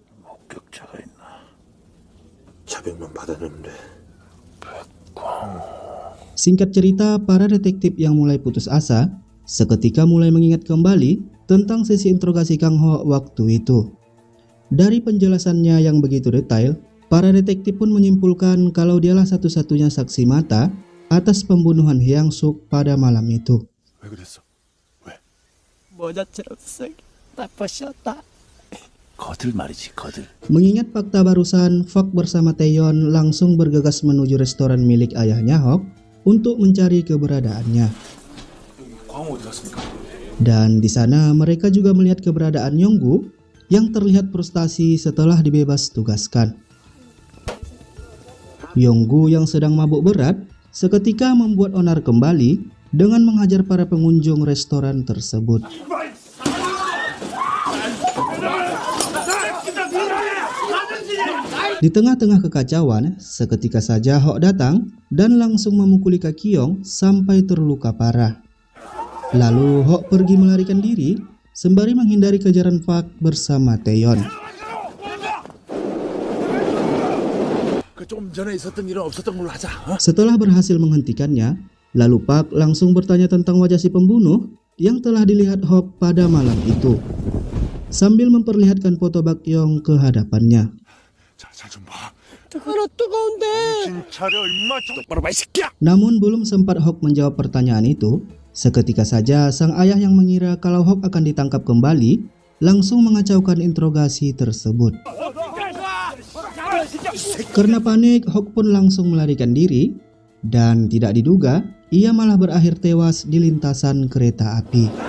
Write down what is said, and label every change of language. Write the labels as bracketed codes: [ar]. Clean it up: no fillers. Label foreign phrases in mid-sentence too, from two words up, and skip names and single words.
[id] Singkat cerita, para detektif yang mulai putus asa seketika mulai mengingat kembali tentang sesi interogasi Kang Ho waktu itu. Dari penjelasannya yang begitu detail, para detektif pun menyimpulkan kalau dialah satu-satunya saksi mata atas pembunuhan Hyang Suk pada malam itu. [ko] 왜 그랬어? 왜? 거들 말이지, 거들. [id] Mengingat fakta barusan, Fok bersama Taeyeon langsung bergegas menuju restoran milik ayahnya Hok untuk mencari keberadaannya. [ko] 광호 어디 갔습니까? [id] Dan di sana mereka juga melihat keberadaan Yonggu yang terlihat frustasi setelah dibebas tugaskan. Yonggu yang sedang mabuk berat seketika membuat onar kembali dengan menghajar para pengunjung restoran tersebut. Di tengah-tengah kekacauan, seketika saja Hok datang dan langsung memukuli kaki Yong sampai terluka parah. Lalu Hok pergi melarikan diri sembari menghindari kejaran Pak bersama Taeyeon. [ko] 좀 전에 있었던 일은 없었던 걸로 하자. 어? [id] Setelah berhasil menghentikannya, lalu Pak langsung bertanya tentang wajah si pembunuh yang telah dilihat Hok pada malam itu, sambil memperlihatkan foto Bak Yong ke hadapannya. [ko] 잘 좀 봐. 정신 차려 임마. 똑바로 봐, 이 새끼야. [id] Namun belum sempat Hok menjawab pertanyaan itu, seketika saja sang ayah yang mengira kalau Hok akan ditangkap kembali langsung mengacaukan interogasi tersebut. Karena panik, Hok pun langsung melarikan diri dan tidak diduga ia malah berakhir tewas di lintasan kereta api.